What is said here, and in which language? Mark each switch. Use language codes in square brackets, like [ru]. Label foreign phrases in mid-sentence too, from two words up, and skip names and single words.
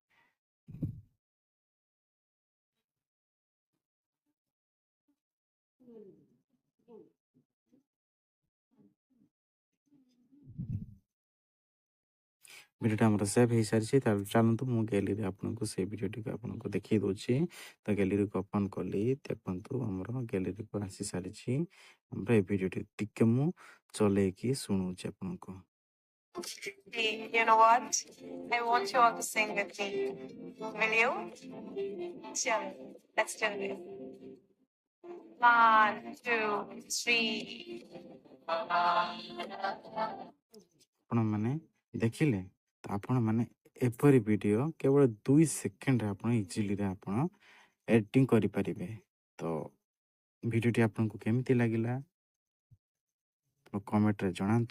[or] ଭିଡ଼ିଓଟା ଆମର ସେଭ୍ ହେଇସାରିଛି। ତାହେଲେ ଚାଲନ୍ତୁ ମୁଁ ଗ୍ୟାଲେରୀରେ ଆପଣଙ୍କୁ ସେଇ ଭିଡ଼ିଓଟିକୁ ଆପଣଙ୍କୁ ଦେଖେଇ ଦେଉଛି। ତ ଗ୍ୟାଲେରୀକୁ ଓପନ୍ କଲି। ଦେଖନ୍ତୁ ଆମର ଗ୍ୟାଲେରୀକୁ ଆସିସାରିଛି ଆମର ଏ ଭିଡ଼ିଓଟି। ଟିକେ ମୁଁ ଚଲେଇକି ଶୁଣଉଛି ଆପଣଙ୍କୁ। [en] Hey, you know what? I want you all to sing with me. Will you? Sure. Let's do it. 1, 2, 3. [or] ଆପଣମାନେ ଦେଖିଲେ? ତ ଆପଣମାନେ ଏପରି ଭିଡ଼ିଓ କେବଳ 2 ସେକେଣ୍ଡରେ ଆପଣ ଇଜିଲିରେ ଆପଣ ଏଡ଼ିଟିଂ କରିପାରିବେ। ତ ଭିଡ଼ିଓଟି ଆପଣଙ୍କୁ କେମିତି ଲାଗିଲା କମେଣ୍ଟରେ ଜଣାନ୍ତୁ।